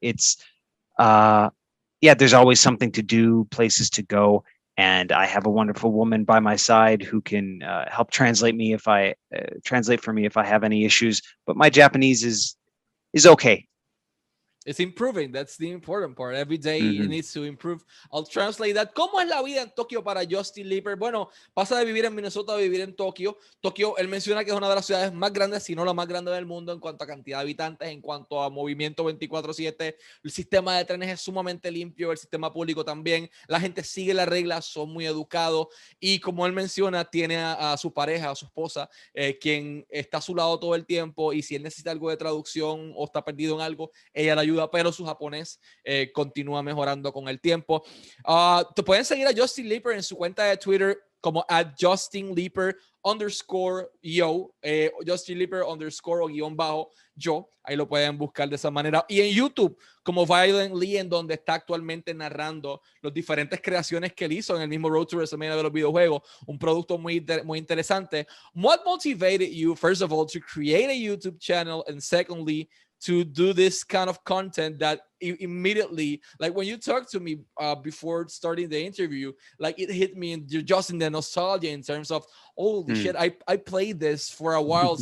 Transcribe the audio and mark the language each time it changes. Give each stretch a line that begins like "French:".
English: It's, there's always something to do, places to go. And I have a wonderful woman by my side who can help translate for me if I have any issues. But my Japanese is okay. It's improving. That's the important part. Every day it needs to improve. I'll translate that.
Spanish: ¿Cómo es la vida en Tokio para Justin Leeper? Bueno, pasa de vivir en Minnesota a vivir en Tokio. Tokio, él menciona que es una de las ciudades más grandes, si no la más grande del mundo en cuanto a cantidad de habitantes, en cuanto a movimiento 24/7. El sistema de trenes es sumamente limpio, el sistema público también. La gente sigue las reglas, son muy educados. Y como él menciona, tiene a su pareja, a su esposa, quien está a su lado todo el tiempo. Y si él necesita algo de traducción o está perdido en algo, ella le ayuda, pero su japonés continúa mejorando con el tiempo. Te pueden seguir a Justin Leeper en su cuenta de Twitter, como Justin Leeper _ yo, Justin Leeper _ o guión bajo yo. Ahí lo pueden buscar de esa manera. Y en YouTube, como Violent Lee, en donde está actualmente narrando las diferentes creaciones que él hizo en el mismo Road to WrestleMania de los videojuegos. Un producto muy interesante.
English: What motivated you, first of all, to create a YouTube channel, and secondly, to do this kind of content that immediately, like when you talked to me before starting the interview, like it hit me just in the nostalgia in terms of, holy shit, I played this for a while.